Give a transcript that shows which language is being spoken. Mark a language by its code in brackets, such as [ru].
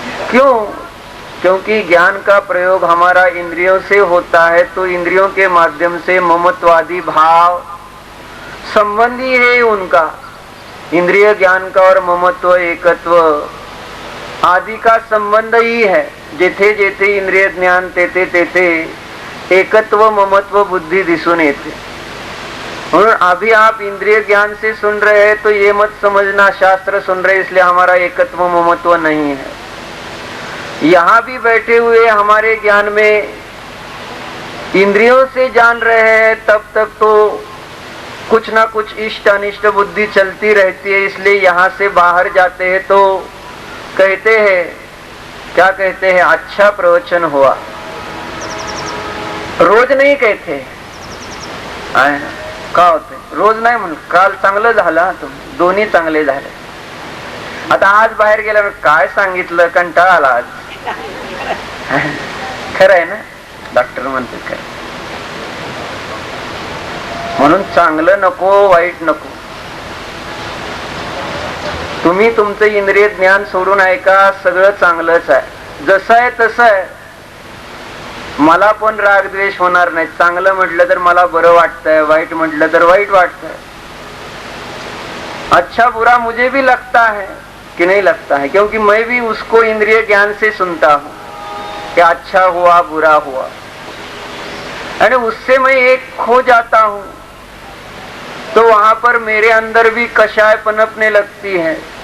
[hi] क्यों? क्योंकि ज्ञान का प्रयोग हमारा इंद्रियों से होता है, तो इंद्रियों के माध्यम से ममत्वादी भाव संबंधी है उनका। इंद्रिय ज्ञान का और ममत्व एकत्व आदि का संबंध ही है। [mr] जेथे जेथे इंद्रिय ज्ञान तेथे तेथे एकत्व ममत्व बुद्धि दिसून येते। [hi] और अभी आप इंद्रिय ज्ञान से सुन रहे हैं तो ये मत समझना शास्त्र सुन रहे इसलिए हमारा एकत्व ममत्व नहीं है। यहाँ भी बैठे हुए हमारे ज्ञान में इंद्रियों से जान रहे हैं, तब तक तो कुछ ना कुछ इष्ट अनिष्ट बुद्धि चलती रहती है। इसलिए यहाँ से बाहर जाते हैं तो कहते हैं, क्या कहते हैं? अच्छा प्रवचन हुआ। [mr] रोज नाही कहते आहे ना, का होते रोज नाही म्हणून, काल चांगलं झालं, दोन्ही चांगले झाले. आता आज बाहेर गेल्यावर काय सांगितलं, कंटाळा आला आज. खरं आहे ना, डॉक्टर म्हणते खरं. म्हणून चांगलं नको, वाईट नको. तुम्ही तुमचं इंद्रिय ज्ञान सोडून ऐका, सगळं चांगलंच आहे. जसं आहे तसं आहे. मला पण राग द्वेष होणार नाही. चांगलं म्हटलं तर मला बरं वाटतंय, वाईट म्हटलं तर वाईट वाटतंय. [hi] अच्छा बुरा मुझे भी लगता है कि नहीं लगता है, क्योंकि मैं भी उसको इंद्रिय ज्ञान से सुनता हूं कि अच्छा हुआ बुरा हुआ, और उससे मैं एक खो जाता हूं. तो वहां पर मेरे अंदर भी कषाय पनपने लगती है.